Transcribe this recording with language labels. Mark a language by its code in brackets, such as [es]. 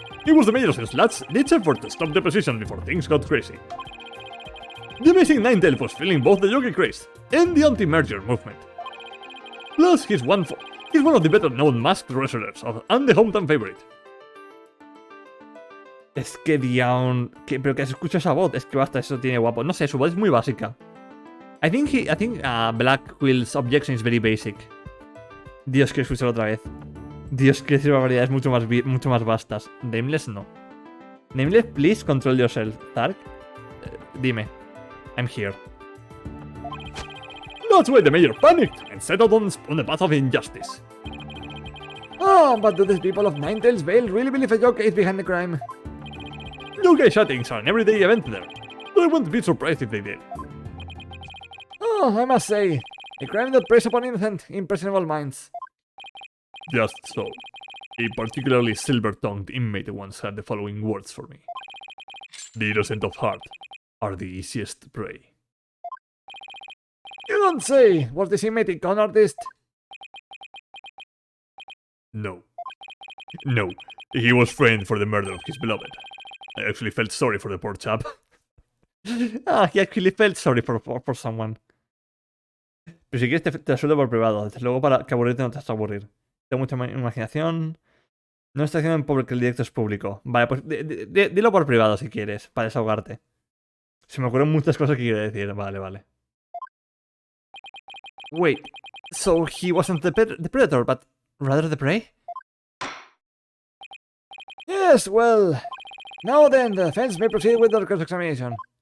[en] It was the mayor's last-ditch effort to stop the position before things got crazy. The amazing Ninetale was feeling both the yogi craze and the anti-merger movement. Plus, he's one of the better-known masked wrestlers and the hometown favorite. [es] Es que Dion... Pero que se escucha esa voz, es que basta, eso tiene guapo. No sé, su voz es muy básica. [en] I think Black Quill's objection is very basic. [es] Dios, quiero escucharlo otra vez. Dios, quiero decir barbaridades mucho más vastas. [en] Nameless no. Nameless, please control yourself. Tark, dime. I'm here. That's why the mayor panicked and set out on the path of injustice. Oh, but do these people of Ninetales Vale really believe a yokai is behind the crime? Yokai shootings are an everyday event there, so I wouldn't be surprised if they did. Oh, I must say, a crime that preys upon innocent, impressionable minds. Just so. A particularly silver-tongued inmate once had the following words for me. The innocent of heart are the easiest prey. You don't say! Was this inmate a con artist? No. No, he was framed for the murder of his beloved. I actually felt sorry for the poor chap. He actually felt sorry for someone. [es] Pero si quieres te suelto por privado. Desde luego para que aburrirte no te vas a aburrir. Tengo mucha imaginación. No estoy haciendo porque el directo es público. Vale, pues dilo por privado si quieres, para desahogarte. Se me ocurren muchas cosas que quiero decir. Vale. [en] Wait, so he wasn't the predator, but rather the prey? Yes, well... Now then, the defense may proceed with their cross-examination.